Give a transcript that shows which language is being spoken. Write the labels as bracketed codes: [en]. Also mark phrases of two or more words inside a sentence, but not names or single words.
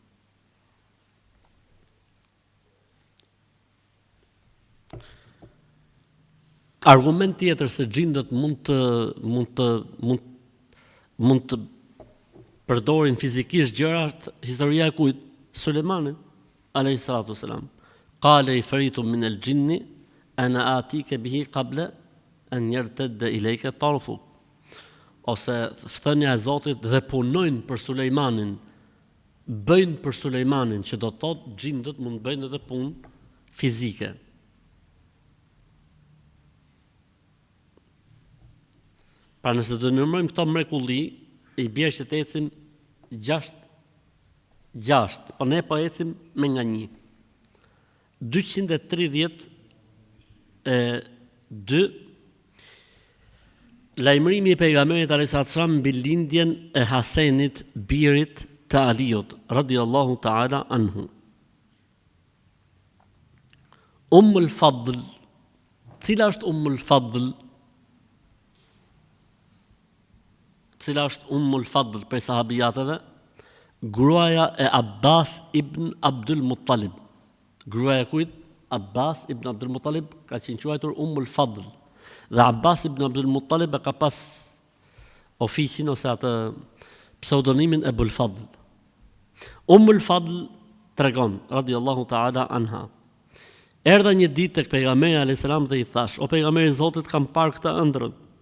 [sq] Argument tjetër se xhindët mund të përdorin fizikisht gjërat, historia e kujt? [ar] Sulejmanit عليه الصلاة والسلام. قال عفريت من الجن أنا آتيك به قبل أن يرتد إليك طرفك. [sq] Ose thënia e Zotit dhe punojnë për Sulejmanin, bëjnë për Sulejmanin, që do të thotë xhindët mund të bëjnë edhe punë fizike. Pra nëse të numërojmë këto mrekulli, i bjerë që të ecim 6, po ne po ecim me nga 1. 232 lajmërimi i pejgamberit [ar] عليه السلام [sq] mbi lindjen e Hasenit, birit të Aliut, [ar] رضي الله تعالى عنه. [sq] Ummul Fadl. Cila është Ummul Fadl? Cila është Ummul Fadl për sahabijatëve? Gruaja e Abbas ibn Abdul Muttalib. Gruaja kujt? Abbas ibn Abdul Muttalib ka qenë quajtur Ummul Fadl. Dhe Abbas ibn Abdul Muttalib ka pas oficin ose atë pseudonimin Ebul Fadl. Ummul Fadl tregon [ar] رضي الله تعالى عنها. [sq] Erdha një ditë tek pejgamberi [ar] عليه السلام [sq] dhe i thash: "O pejgamberi i Zotit, kam parë këtë ëndrrën.